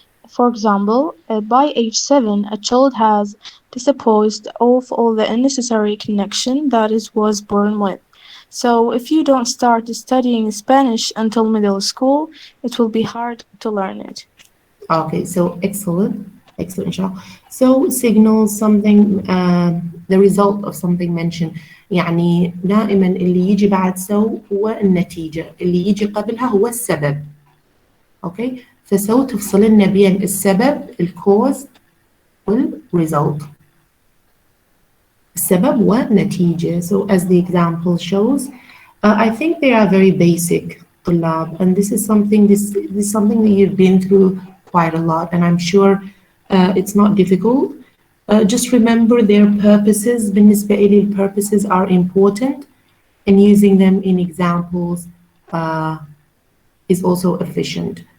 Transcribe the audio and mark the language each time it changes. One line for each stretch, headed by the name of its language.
English: For example, by age 7, a child has disposed of all the unnecessary connection that it was born with. So if you don't start studying Spanish until middle school, it will be hard to learn it. Okay, so excellent, inshallah. So signals something, the result of something mentioned.
Arabic: يعني دائما اللي يجي بعد so هو النتيجة، اللي يجي قبلها هو السبب. Okay, فسو تفصل لنا بين السبب الكوز والresult. السبب والنتيجة.
English: So as the example shows, I think they are very basic, طلاب, and this is something that you've been through quite a lot, and I'm sure it's not difficult. Just remember their purposes.
Arabic: بالنسبة إلي
English: purposes are important, and using them in examples is also efficient.